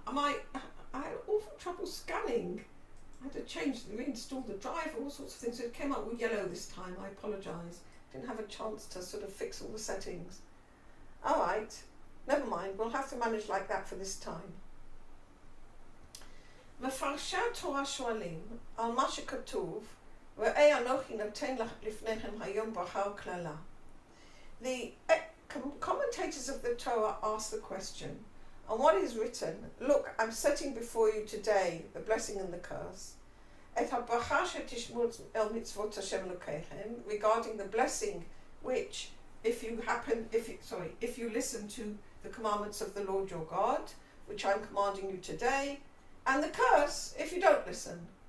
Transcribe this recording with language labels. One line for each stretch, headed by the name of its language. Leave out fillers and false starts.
English: I had awful trouble scanning. I had to reinstall the drive, all sorts of things. So it came up with yellow this time. I apologise. Didn't have a chance to sort of fix all the settings. Alright. Never mind. We'll have to manage like that for this time.
Hebrew: מפרשי התורה שואלים על מה שכתוב ראה אנוכי נותן לפניכם היום ברכה וקללה.
English: The commentators of the Torah ask the question, on what is written, look, I'm setting before you today the blessing and the curse,
Hebrew: את הברכה שתשמעו אל מצוות השם אלוקיכם,
English: regarding the blessing which, if you listen to the commandments of the Lord your God, which I'm commanding you today, and the curse if you don't listen.